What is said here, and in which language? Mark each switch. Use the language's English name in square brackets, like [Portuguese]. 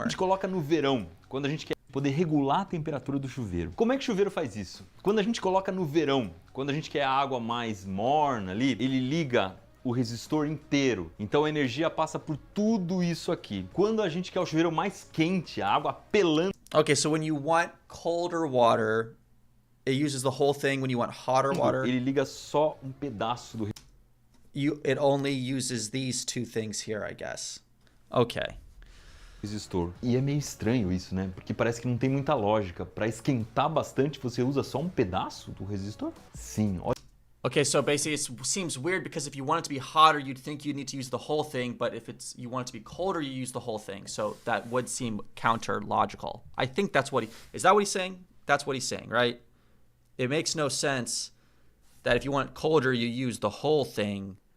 [Portuguese] A gente coloca no verão, quando a gente quer poder regular a temperatura do chuveiro. Como é que o chuveiro faz isso? Quando a gente coloca no verão, quando a gente quer a água mais morna ali, ele liga o resistor inteiro. Então a energia passa por tudo isso aqui. Quando a gente quer o chuveiro mais quente, a água pelando. [English] Okay, so when you want colder water, it uses the whole thing. When you want hotter water, [Portuguese] ele liga só pedaço do [English] it only uses these two things here, I guess. Okay. [Portuguese] Resistor. E é meio estranho isso, né? Porque parece que não tem muita lógica. Para esquentar bastante, você usa só pedaço do resistor? Sim. [English] Okay, so basically it seems weird because if you want it to be hotter, you'd think you need to use the whole thing, but if you want it to be colder, you use the whole thing. So that would seem counter-logical. I think that's is that what he's saying? That's what he's saying, right? It makes no sense that if you want it colder, you use the whole thing.